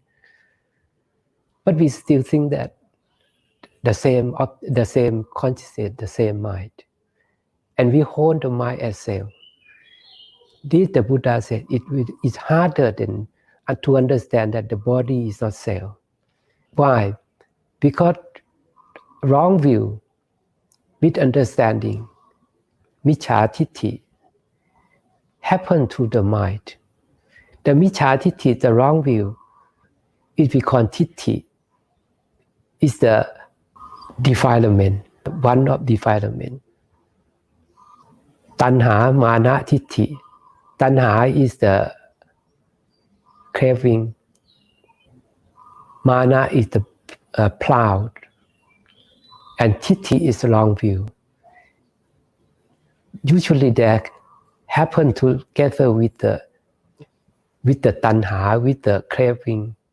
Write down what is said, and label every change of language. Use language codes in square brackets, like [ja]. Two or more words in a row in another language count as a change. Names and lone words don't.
[en] But we still think that the same consciousness, the same mind, and we hold the mind as self. This the Buddha said it's harder than to understand that the body is not self. Why? Because wrong view, misunderstanding, [pi] micchaทิฏฐิ [en] happen to the mind. [pi] The micchaทิฏฐิ, [en] the wrong view, is we call ทิฏฐิ, is the defilement, one of defilement. [pi] Tanha, mana,ทิฏฐิ. [en] Tanha is the craving. Mana is the proud. And ทิฏฐิ is the wrong view. Usually they happen together with the tanha, with the craving.